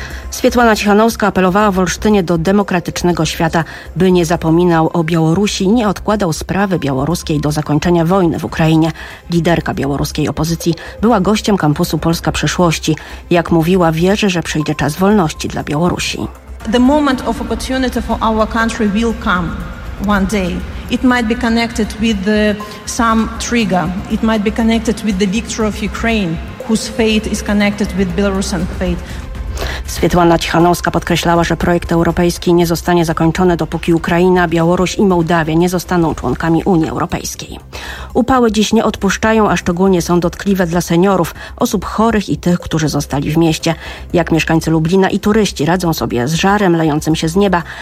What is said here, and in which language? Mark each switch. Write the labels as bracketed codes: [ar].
[pl] Swietłana Cichanouska apelowała w Olsztynie do demokratycznego świata, by nie zapominał o Białorusi i nie odkładał sprawy białoruskiej do zakończenia wojny w Ukrainie. Liderka białoruskiej opozycji była gościem kampusu Polska Przyszłości. Jak mówiła, wierzy, że przyjdzie czas wolności dla Białorusi. [en] The moment of opportunity for our country will come one day. It might be connected with some trigger. It might be connected with the victory of Ukraine, whose fate is connected with Belarusian fate. [pl] Swietłana Cichanouska podkreślała, że projekt europejski nie zostanie zakończony, dopóki Ukraina, Białoruś i Mołdawia nie zostaną członkami Unii Europejskiej. Upały dziś nie odpuszczają, a szczególnie są dotkliwe dla seniorów, osób chorych i tych, którzy zostali w mieście. Jak mieszkańcy Lublina i turyści radzą sobie z żarem lejącym się z nieba?